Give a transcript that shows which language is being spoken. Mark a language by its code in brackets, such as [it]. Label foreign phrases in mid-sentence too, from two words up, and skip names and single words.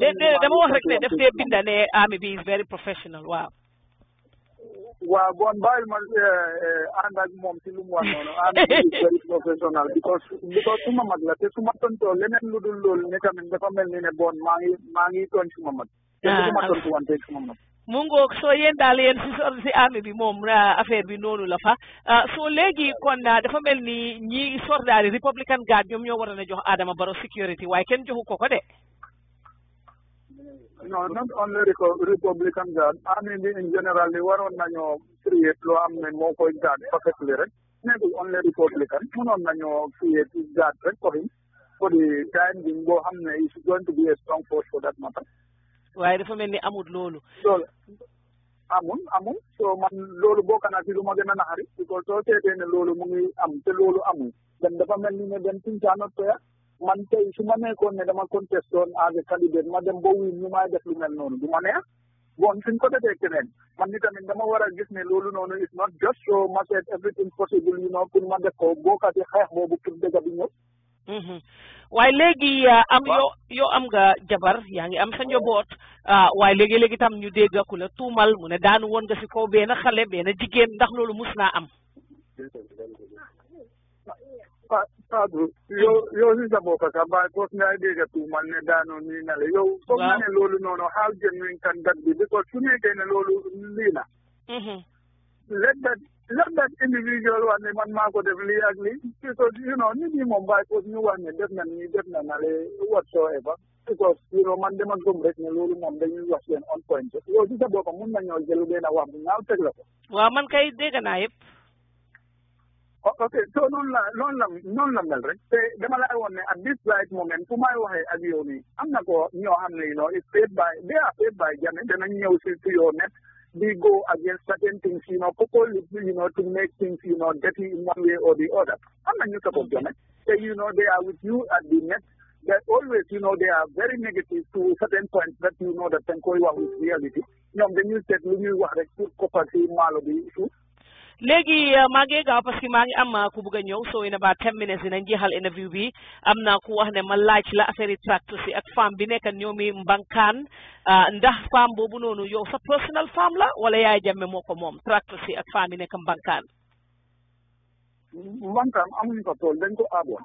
[wo] dama wax rek ne def tee binda ne army bi [en] is very professional [wo] waaw bon bàyyil ma ànd ak moom si lu mu wax noonu army bi [en] is very professional [wo] because suma mag la te suma tontoo leneen lu dul loolu ne tamit dafa mel ni ne bon maa ngi tooñ suma mag te suma tontu wante suma mag mu ngoog soo yéen daal yéen si armée bi moom affaire bi noonu la fa soo léegi kon dafa mel ni ñi sordaari Republican Guard ñoom ñoo waroon a jox Adama Barrow security waaye kenn joxu ko de. non [en] not only [wo] Republican Guard armée bi [en] in general [wo] li waroon nañoo create loo am ne moo koy guard perfectly rek nekkul only Republican mënoon nañoo create guard rek [en] for the time being [wo] boo xam ne [en] is going to be a strong force for that matter. [wo] waaye dafa mel ni amul loolu amul so man loolu bokk na ci lu ma gën a naxari because soo seetee ne loolu mu ngi am te loolu amul dem dafa mel ni ne dem suñ caanot toya man tey su ma nekkoon ne dama contestoon [en] as a candidate [wo] ma dem ba win ñu may def lu mel noonu du ma neex bon suñ ko defee keneen man ni tamit dama war a gis ne loolu noonu [en] is not just [wo] so ma seet everything possible pour ma def ko bokk ci xeex boobu pour dëgg bi ñëw waaye léegi am yow am nga jabar yaa ngi am sa njaboot waaye léegi tam ñu dégg ku la tuumal mu ne daanu woon nga si kaw benn xale benn jigéen ndax loolu mus naa am. Fatu yow si sa bopp sax ba foos ngay dégg tuumal ne daanu nii na la yow. foog na ne loolu noonu [en] how genuine can that be [wo] because su nekkee ne loolu lii la. [en] let that individual [wo] wax ne man maa ko def lii ak lii because nit ñi moom bàyyi ko ñu wax ne def na nii def na nale whatsoever because man dama gëm rek ne loolu moom dañuy wax seen [en] on point [wo] yow si sa boppam mun nañoo jël benn wax bu ñaaw teg la ko. waaw man kay dégg naa yëpp. ok so noonu la mel rek te dama lay woon ne [en] at this right moment [wo] fu may waxee ak yow nii am na ko ñoo xam ne [en] it's paid by they are paid by Jammeh [wo] danañ ñëw si yow net [en] they go against certain things, purposely, to make things, dirty in one way or the other. I'm not new support Jammeh. They are with you at the net. They always, they are very negative to certain points that that can go with reality. Then you said, you are a property, malo the issue. [wo] léegi maa ngi gaaw parce que maa ngi am ku bëgg a ñëw so [en] in about 10 minutes [wo] dinañ jeexal interview bi am na ku wax ne ma laaj la affaire yi tracteur si ak femme bi nekk ñoomi Mbankaan ndax femme boobu noonu yow sa personal femme la wala yaay Jammeh moo ko moom tracteur si ak femme bi nekk Mbankaan. Mbankaan amuñ ko tool dañ ko aaboon.